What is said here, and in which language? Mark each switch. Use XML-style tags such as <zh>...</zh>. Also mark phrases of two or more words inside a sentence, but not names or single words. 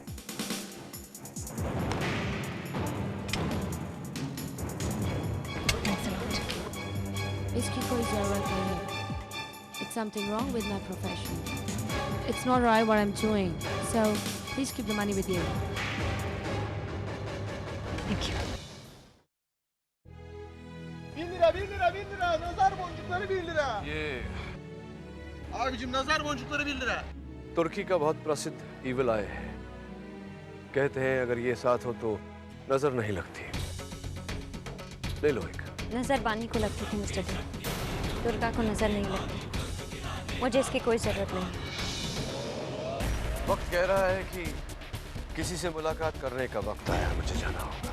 <hi>इसकी कोई जरूरत नहीं है।</hi> <en>It's something wrong with my profession. It's not right what I'm doing. So please keep the money with you. Thank you.</en> <tr>1.000 lira, 1.000 lira. Nazar boncukları 1 lira.</tr> <hi>ये</hi> <tr>Abicim nazar boncukları 1 lira.</tr> <hi>तुर्की का बहुत प्रसिद्ध</hi> <en>evil eye</en> <hi>है। कहते हैं अगर ये साथ हो तो नजर नहीं लगती। ले लो एक। नजर बानी को लगती थी मिस्टर डे, दुर्गा को नजर नहीं लगती। मुझे इसकी कोई जरूरत नहीं। वक्त कह रहा है कि किसी से मुलाकात करने का वक्त आया, मुझे जाना होगा।</hi>